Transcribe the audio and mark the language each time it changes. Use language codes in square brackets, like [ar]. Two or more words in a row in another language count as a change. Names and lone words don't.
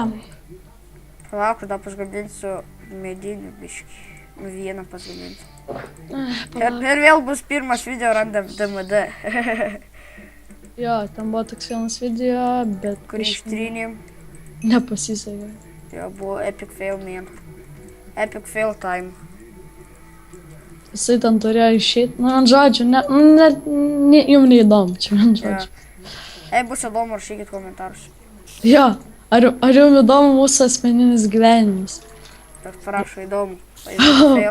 [lt] Palauk, tada pasgaminsiu medinių biškį. Nu, vieną pasgaminsiu. palauk. Ir vėl bus pirmas video randam DMD. Jo, ten buvo toks vienas video, bet Kurį ištrynėm. nepasisekė. Jo, buvo [en] epic fail [lt] man. [en] Epic fail time. [lt] Jisai ten turėjo išeiti, nu, ant žodžių, jums neįdomu, čia ant Jo. žodžių. Jei bus įdomu, rašykit komentarus. Jo, ar jums įdomu mūsų asmeninis gyvenimas? Tas parašo įdomu. Fail.